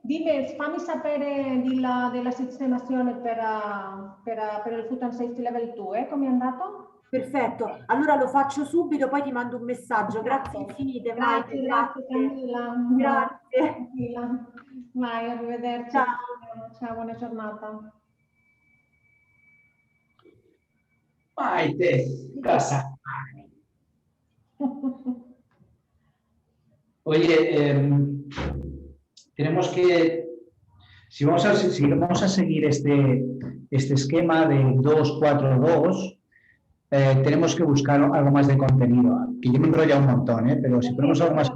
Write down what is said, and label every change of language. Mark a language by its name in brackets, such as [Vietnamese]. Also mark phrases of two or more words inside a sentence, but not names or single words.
[Italian] Dimmi, fammi sapere della sistemazione per il Food and Safety Level 2, come è andato? Perfetto, allora lo faccio subito, poi ti mando un messaggio. Grazie infinite, Maite. Grazie Camilla. Grazie. Vai, arrivederci. Ciao, buona giornata. Maite, casa. [Spanish] Oye, tenemos que, si vamos a seguir este esquema de 2-4-2, tenemos que buscar algo más de contenido, que yo me enrollo un montón, pero si ponemos algo más...